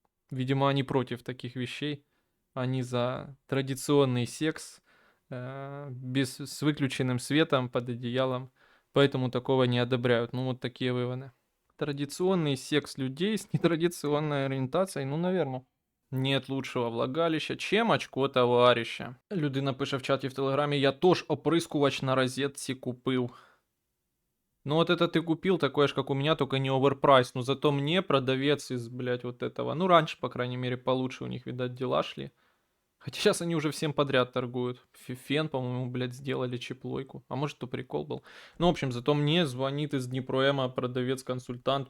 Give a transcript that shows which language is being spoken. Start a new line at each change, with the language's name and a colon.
Russian: Видимо, они против таких вещей. Они за традиционный секс с выключенным светом под одеялом. Поэтому такого не одобряют. Ну, вот такие выводы. Традиционный секс людей с нетрадиционной ориентацией, ну, наверное. Нет лучшего влагалища, чем очко товарища.
Ukrainian: Людина пише в чаті в телеграмі, я тож оприскувач на розетці купив.
Russian: Ну вот это ты купил, такое же, как у меня, только не оверпрайс. Но зато мне продавец из, блядь, вот этого. Ну, раньше, по крайней мере, получше у них, видать, дела шли. Хотя сейчас они уже всем подряд торгуют. Фен, по-моему, блядь, сделали чиплойку. А может, то прикол был. Ну, в общем, зато мне звонит из Днепроэма продавец-консультант.